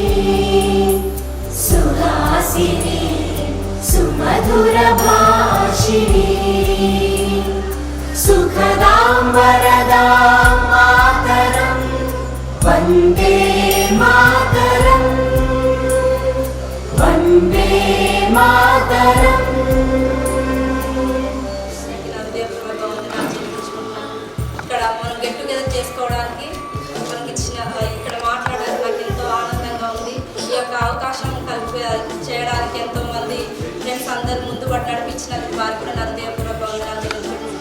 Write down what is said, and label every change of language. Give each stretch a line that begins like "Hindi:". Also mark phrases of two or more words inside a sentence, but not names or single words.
Sanskrit: सुहासिनी सुमधुर भाषिणी सुखदां वरदां मातरं वन्दे मातरं वन्दे मातरम्.
English: get together
Telugu: చేసుకోవడానికి మనకి ఇచ్చిన ఇక్కడ మాట్లాడడానికి నాకు ఎంతో ఆనందంగా ఉంది. ఈ యొక్క అవకాశం చేయడానికి ఎంతోమంది ఫ్రెండ్స్ అందరూ ముందు పడి నడిపించినందుకు వారికి కూడా నా హృదయపూర్వక వందనాలు చెల్లించుకుంటున్నాను.